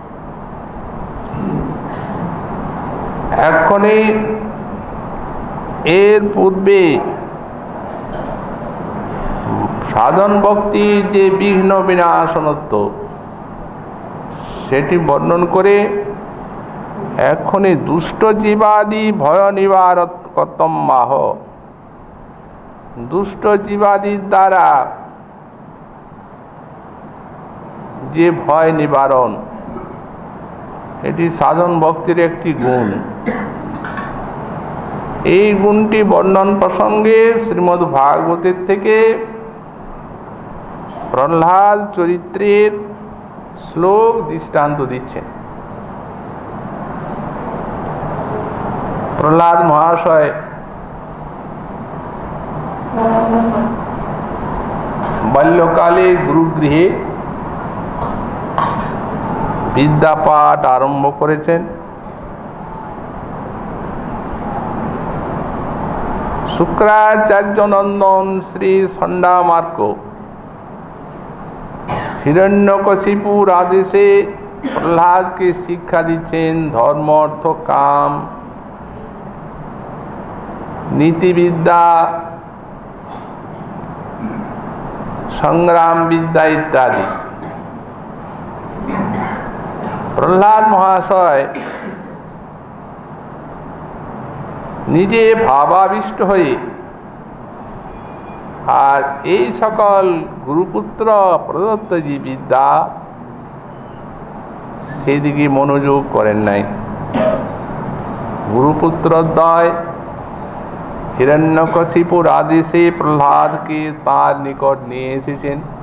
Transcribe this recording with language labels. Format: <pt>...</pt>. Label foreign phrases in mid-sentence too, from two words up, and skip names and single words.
<bn>এখনি এর পূর্বে সাধন ভক্তি যে বিঘ্ন বিনাশনত্ব সেটি বর্ণন করে এখনি</bn> <sa>दुष्ट जीवादि भय निवारकत्वं माह</sa> <bn>দুষ্ট জীবাদি দ্বারা যে ভয় নিবারণ এটি সাধন ভক্তির একটি গুণ। এই গুণটি বর্ণন প্রসঙ্গে শ্রীমদ্ ভাগবতের থেকে প্রহ্লাদ চরিত্রের শ্লোক দৃষ্টান্ত দিচ্ছেন। প্রহ্লাদ মহাশয় বাল্যকালে গুরুগৃহে বিদ্যাপাঠ আরম্ভ করেছেন। শুক্রাচার্য নন্দন শ্রী ষণ্ডামর্ক হিরণ্যকশিপুর আদেশে প্রহ্লাদ কে শিক্ষা দিচ্ছেন ধর্ম অর্থ কাম নীতি বিদ্যা সংগ্রাম বিদ্যা ইত্যাদি। প্রহ্লাদ মহাশয় নিজে ভাবাবিষ্ট হয়ে আর এই সকল গুরুপুত্র প্রদত্ত যে বিদ্যা সেদিকে মনোযোগ করেন নাই। গুরুপুত্রদ্বয় হিরণ্যকশিপুর আদেশে প্রহ্লাদকে তার নিকট নিয়ে এসেছেন।</bn>